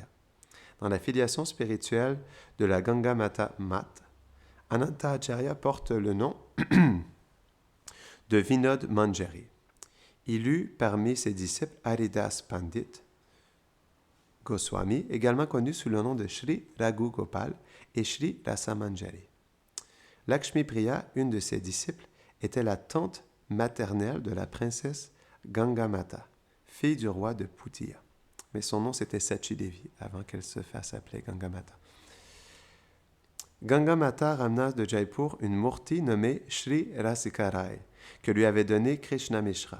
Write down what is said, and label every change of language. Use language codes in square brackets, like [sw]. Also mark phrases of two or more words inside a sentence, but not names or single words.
[fr] Dans la filiation spirituelle de la Gangamata Mata, Ananta Acharya porte le nom de Vinod Manjari. Il eut parmi ses disciples Haridas Pandit Goswami, également connu sous le nom de Sri Raghu Gopal et Sri Rasa Manjari. Lakshmi Priya, une de ses disciples, était la tante maternelle de la princesse Gangamata, fille du roi de Puttiya. Mais son nom c'était Sachidevi avant qu'elle se fasse appeler Gangamata. Gangamata ramena de Jaipur une murti nommée Sri Rasikarai, que lui avait donnée Krishna Mishra.